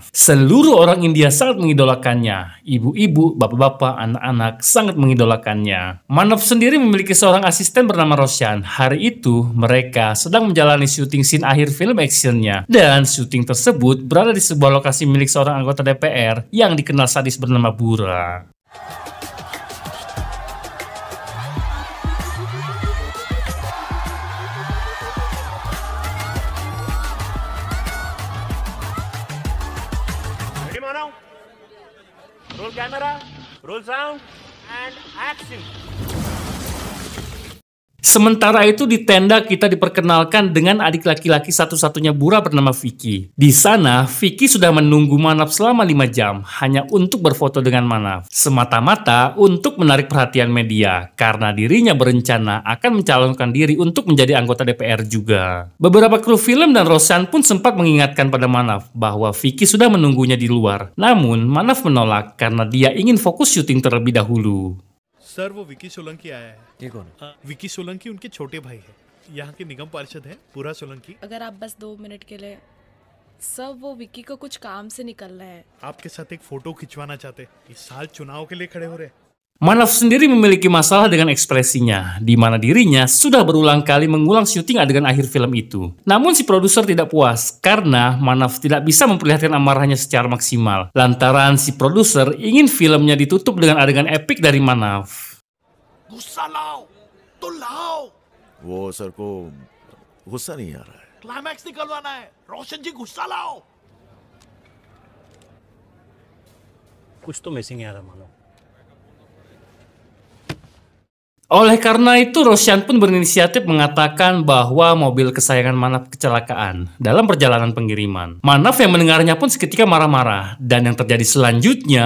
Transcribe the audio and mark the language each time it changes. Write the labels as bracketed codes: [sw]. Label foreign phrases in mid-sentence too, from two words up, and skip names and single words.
[id] Seluruh orang India sangat mengidolakannya. Ibu-ibu, bapak-bapak, anak-anak sangat mengidolakannya. Manav sendiri memiliki seorang asisten bernama Roshan. Hari itu, mereka sedang menjalani syuting scene akhir film actionnya. Dan syuting tersebut berada di sebuah lokasi milik seorang anggota DPR yang dikenal sadis bernama Bura. [en] Roll camera, roll sound, and action. [id] Sementara itu di tenda kita diperkenalkan dengan adik laki-laki satu-satunya Bura bernama Vicky. Di sana, Vicky sudah menunggu Manav selama 5 jam hanya untuk berfoto dengan Manav. Semata-mata untuk menarik perhatian media karena dirinya berencana akan mencalonkan diri untuk menjadi anggota DPR juga. Beberapa kru film dan Roshan pun sempat mengingatkan pada Manav bahwa Vicky sudah menunggunya di luar. Namun, Manav menolak karena dia ingin fokus syuting terlebih dahulu. [hi] सर वो विकी सोलंकी आया है। ये कौन? विकी सोलंकी उनके छोटे भाई है, यहाँ के निगम पार्षद है पूरा सोलंकी। अगर आप बस 2 मिनट के लिए सर, वो विकी को कुछ काम से निकलना है। आपके साथ एक फोटो खिंचवाना चाहते, इस साल चुनाव के लिए खड़े हो रहे। [id] Manav sendiri memiliki masalah dengan ekspresinya, di mana dirinya sudah berulang kali mengulang syuting adegan akhir film itu. Namun si produser tidak puas karena Manav tidak bisa memperlihatkan amarahnya secara maksimal. Lantaran si produser ingin filmnya ditutup dengan adegan epik dari Manav. [hi] गुस्सा लाओ तो लाओ। वो सर को गुस्सा नहीं आ रहा है। क्लाइमैक्स निकलवाना है, रोशन जी गुस्सा लाओ। कुछ तो मिसिंग है मानो। [id] Oleh karena itu, Roshan pun berinisiatif mengatakan bahwa mobil kesayangan Manav kecelakaan dalam perjalanan pengiriman. Manav yang mendengarnya pun seketika marah-marah, dan yang terjadi selanjutnya...